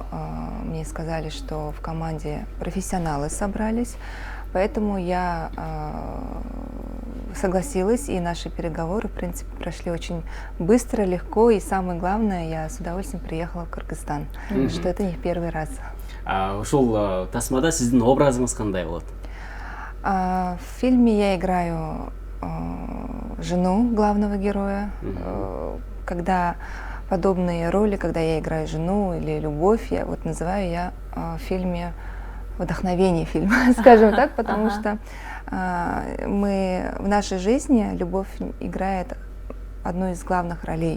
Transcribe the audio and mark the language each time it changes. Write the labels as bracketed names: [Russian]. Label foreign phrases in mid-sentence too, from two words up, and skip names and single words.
[Russian] Мне сказали, что в команде профессионалы собрались. Поэтому я согласилась, и наши переговоры, в принципе, прошли очень быстро, легко, и самое главное, я с удовольствием приехала в Кыргызстан, что это не в первый раз. [Kyrgyz] Ушул тасмада сиздин образыңыз кандай болот? [Russian] В фильме я играю жену главного героя. Когда подобные роли, когда я играю жену или любовь, я вот называю я в фильме вдохновение фильма, скажем так, потому что мы в нашей жизни любовь играет одну из главных ролей.